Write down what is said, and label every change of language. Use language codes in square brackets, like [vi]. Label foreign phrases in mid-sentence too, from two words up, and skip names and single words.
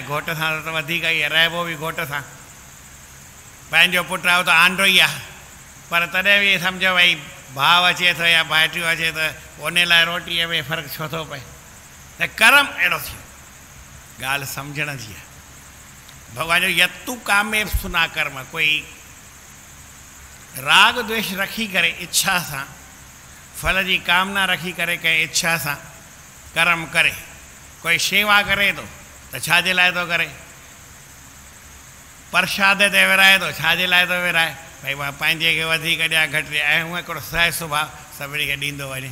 [sd] घोट सां त वधीक ई आहे, रहिबो बि घोट सां, पंहिंजो पुटु आहे त आंडो ई आहे, पर तॾहिं बि सम्झो भई भाउ अचे थो या भाइटियो अचे त उन लाइ रोटीअ में फ़र्क़ु छो थो पए, त कर्म अहिड़ो थियो। ॻाल्हि सम्झण जी आहे। भॻवान जो यत्तु कामे सुना कर्म, कोई राग द्वेष रखी करे इच्छा सां, फल जी कामना रखी करे कंहिं इच्छा सां कर्म करे। कोई शेवा करे थो त छाजे लाइ थो करे, प्रसाद ते विराए थो, छाजे लाइ थो विराए, भाई मां पंहिंजे खे वधीक ॾियां घटि ॾियां ऐं हूअं हिकिड़ो सह सुभाउ सभिनी खे ॾींदो वञे।